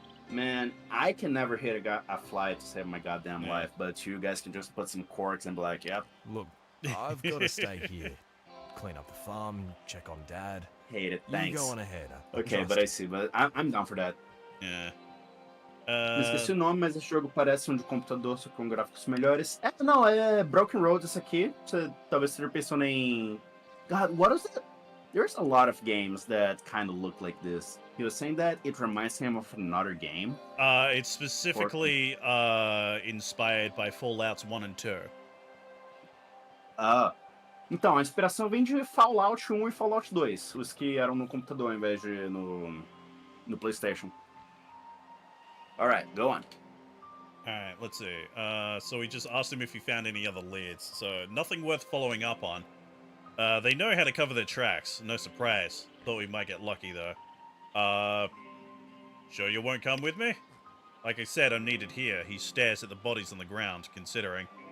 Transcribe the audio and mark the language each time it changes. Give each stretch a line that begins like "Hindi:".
English: Man, I can never hit a fly to save my goddamn life, but you guys can just put some corks and be like, yep. Look, I've got to stay here. Clean up the farm, check on Dad. Hate it, thanks. You go on ahead. Okay, but I see, but I'm down for that. Yeah.
Portuguese: Não esqueci o nome, mas esse jogo parece um de computador, só com gráficos melhores. Não, é Broken Road esse aqui. Você talvez esteja pensando em...
English: God, what is it? There's a lot of games that kind of look like this. He was saying that it reminds him of another game. It's specifically inspired by Fallouts 1 and 2.
Portuguese: Então, a inspiração vem de Fallout 1 e Fallout 2, os que eram no computador ao invés de no PlayStation.
English: Alright, go on. Alright, let's see. So we just asked him if he found any other leads. So, nothing worth following up on. They know how to cover their tracks. No surprise. Thought we might get lucky, though. Sure you won't come with me? Like I said, I'm needed here. He stares at the bodies on the ground, considering.